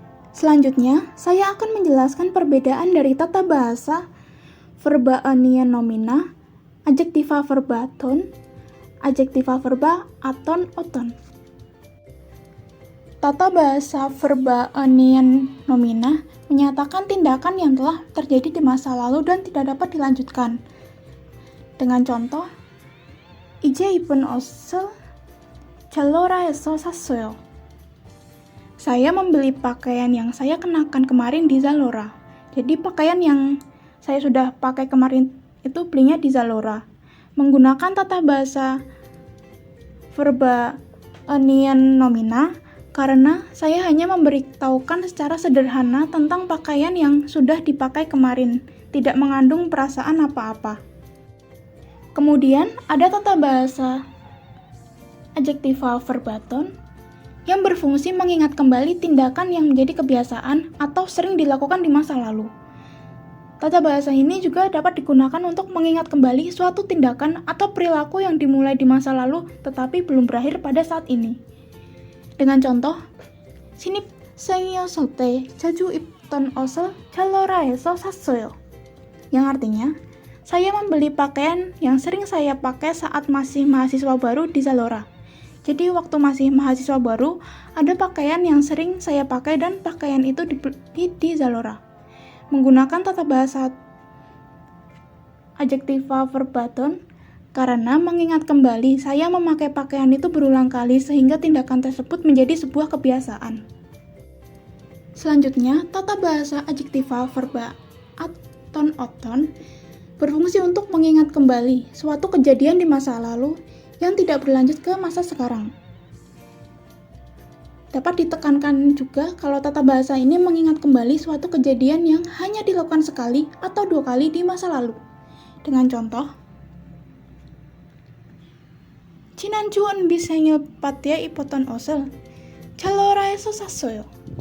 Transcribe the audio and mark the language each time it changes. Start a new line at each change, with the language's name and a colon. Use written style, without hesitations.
Indonesian: Selanjutnya, saya akan menjelaskan perbedaan dari tata bahasa verba nian nomina, adjektiva verba ton, adjektiva verba aton oton. Tata bahasa verba nian nomina menyatakan tindakan yang telah terjadi di masa lalu dan tidak dapat dilanjutkan. Dengan contoh,
Korean: 이제 입은 옷을 잘로라에서 샀어요.
Indonesian: Saya membeli pakaian yang saya kenakan kemarin di Zalora. Jadi pakaian yang saya sudah pakai kemarin itu belinya di Zalora. Menggunakan tata bahasa verba nian nomina karena saya hanya memberitahukan secara sederhana tentang pakaian yang sudah dipakai kemarin, tidak mengandung perasaan apa-apa. Kemudian ada tata bahasa adjektiva verbaton yang berfungsi mengingat kembali tindakan yang menjadi kebiasaan atau sering dilakukan di masa lalu. Tata bahasa ini juga dapat digunakan untuk mengingat kembali suatu tindakan atau perilaku yang dimulai di masa lalu tetapi belum berakhir pada saat ini. Dengan contoh,
Korean: 신입생이었을 때 자주 입던 옷을 찰러라에서 샀어요.
Indonesian: Yang artinya, saya membeli pakaian yang sering saya pakai saat masih mahasiswa baru di Zalora. Jadi waktu masih mahasiswa baru, ada pakaian yang sering saya pakai dan pakaian itu dibeli di Zalora. Menggunakan tata bahasa adjektiva verbaton, karena mengingat kembali saya memakai pakaian itu berulang kali sehingga tindakan tersebut menjadi sebuah kebiasaan. Selanjutnya, tata bahasa adjektiva verba aton-oton berfungsi untuk mengingat kembali suatu kejadian di masa lalu yang tidak berlanjut ke masa sekarang. Dapat ditekankan juga kalau tata bahasa ini mengingat kembali suatu kejadian yang hanya dilakukan sekali atau 2 kali di masa lalu. Dengan contoh,
Korean: 지난주 은비 생일 파티에 입었던 옷을 찰로라에서 샀어요.